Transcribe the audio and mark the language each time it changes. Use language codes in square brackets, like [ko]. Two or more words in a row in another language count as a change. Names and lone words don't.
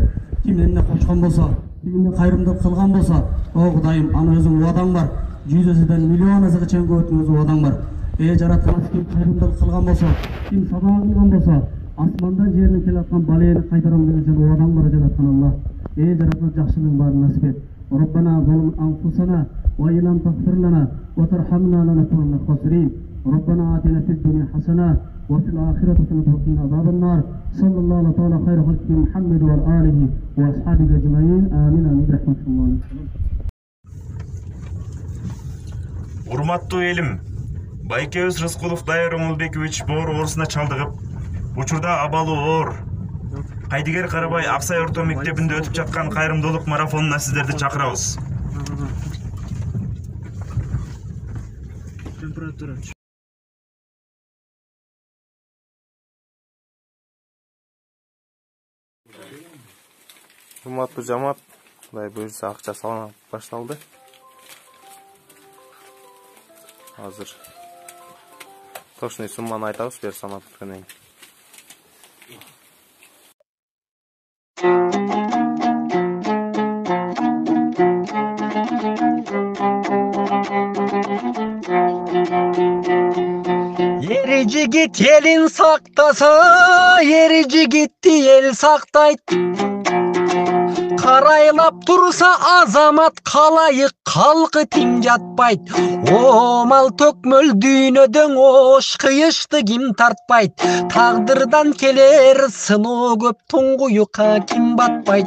[ky] Ким эмне кочкон болсо, ким кайрымдылык кылган болсо, о Кудайым, аны өзүң убадаң бар. 100 эседен миллион эсеге чейин көбөйтүүң өзүң убадаң бар. Ey жараткан ким кайрымдылык кылган болсо, ким сабак кылган болсо, асмандан жерден келаткан балени кайтарам деген сен убадаң бар жараткан Аллах. Ey жараткан жакшылыгың баарын насип эт. [ar] ربنا ظلمنا أنفسنا وإن لم تغفر لنا وترحمنا لنكونن من الخاسرين. ربنا آتنا في الدنيا حسنة وفي الآخرة حسنة وقنا عذاب النار. صلى الله تعالى خير خلقه محمد وآله وأصحابه أجمعين. آمين آمين رحمة الله. [ky] Урматтуу элим, байкебиз Рыскулов Дайыр Оңолбекович боор оорусуна чалдыгып, учурда абалы оор Кайдыгер Карабай Аксай орто мектебинде өтүп жаткан кайрымдуулук марафонуна сиздерди чакырабыз. Урматтуу жамаат, Кудай буйрса акча салына башталды. Азыр Точный сумманы айтабыз бер санап өткөндөн кийин. Эр жигит элин сактаса, эр жигитти эл сактайт. Карайлап турса азамат калайык калкы тиң жатпайт. О мал төкмөл дүйнөдөн ош кыйышты ким тартпайт. Тагдырдан келер сыноо көп туңгуюкка ким батпайт.